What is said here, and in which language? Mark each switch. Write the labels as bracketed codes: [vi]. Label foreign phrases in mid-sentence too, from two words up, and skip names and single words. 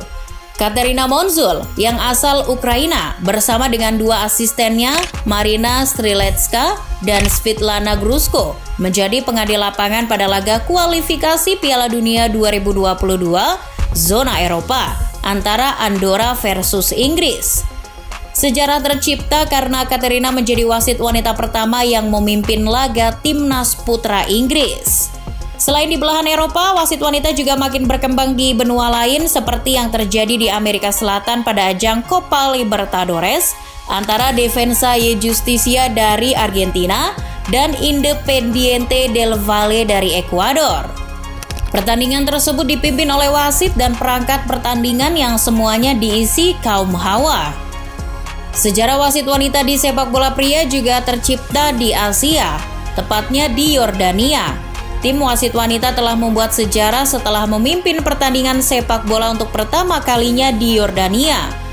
[id] Katerina Monzul yang asal Ukraina bersama dengan dua asistennya Marina Strilecka dan Svitlana Grusko menjadi pengadil lapangan pada laga kualifikasi Piala Dunia 2022 zona Eropa antara Andorra versus Inggris. Sejarah tercipta karena Katerina menjadi wasit wanita pertama yang memimpin laga timnas putra Inggris. Selain di belahan Eropa, wasit wanita juga makin berkembang di benua lain seperti yang terjadi di Amerika Selatan pada ajang Copa Libertadores antara Defensa y Justicia dari Argentina dan Independiente del Valle dari Ekuador. Pertandingan tersebut dipimpin oleh wasit dan perangkat pertandingan yang semuanya diisi kaum hawa. Sejarah wasit wanita di sepak bola pria juga tercipta di Asia, tepatnya di Yordania. Tim wasit wanita telah membuat sejarah setelah memimpin pertandingan sepak bola untuk pertama kalinya di Yordania.